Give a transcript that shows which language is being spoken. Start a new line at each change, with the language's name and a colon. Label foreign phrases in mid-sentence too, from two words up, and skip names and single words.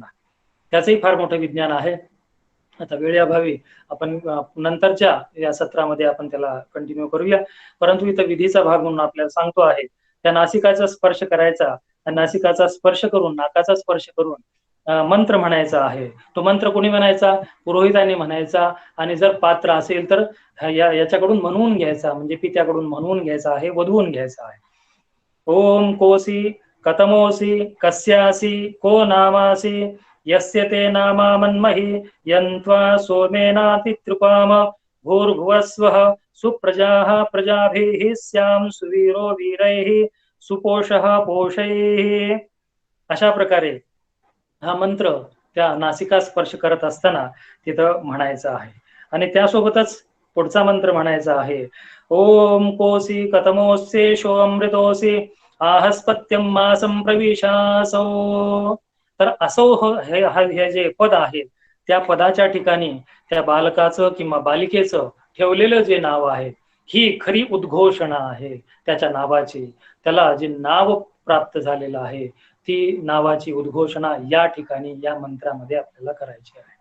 Marathi: त्याचंही फार मोठं विज्ञान आहे. आता वेळेअभावी आपण नंतरच्या या सत्रामध्ये आपण त्याला कंटिन्यू करूया, परंतु इथं विधीचा भाग म्हणून आपल्याला सांगतो आहे त्या नासिकाचा स्पर्श करायचा, नासिकाचा स्पर्श करून नाकाचा स्पर्श करून मंत्र म्हणायचा आहे. तो मंत्र कोणी म्हणायचा? पुरोहिताने म्हणायचा. आणि जर पात्र असेल तर याच्याकडून म्हणवून घ्यायचा, म्हणजे पित्याकडून म्हणवून घ्यायचा आहे, वधवून घ्यायचा आहे.
Sanskrit: ओम कोसी कतमोसी कस्यासी को नामासी यस्य ते नामा मन्महि यन्त्वा सोमेनातितृपाम भूर्भुवस्वः सुप्रजाः प्रजाभिः स्याम सुवीरो वीरैः सुपोषः पोषैः.
Marathi: अशा प्रकारे हा मंत्र त्या नासिका स्पर्श करत असताना तिथं म्हणायचा आहे. आणि त्यासोबतच पुढचा मंत्र म्हणायचा आहे.
Sanskrit: ओम कोसी कतमोस्येषो अमृतोसी आहस्पत्यम मासं प्रविशासौ.
Marathi: तर असौ हे जे पद आहे त्या पदाच्या ठिकाणी त्या बालकाचं किंवा बालिकेचं ठेवलेलं जे नाव आहे ही खरी उद्घोषणा आहे त्याच्या नावाची. त्याला जे नाव प्राप्त झालेलं आहे ती नावाची उद्घोषणा या ठिकाणी या मंत्रामध्ये आपल्याला करायची आहे.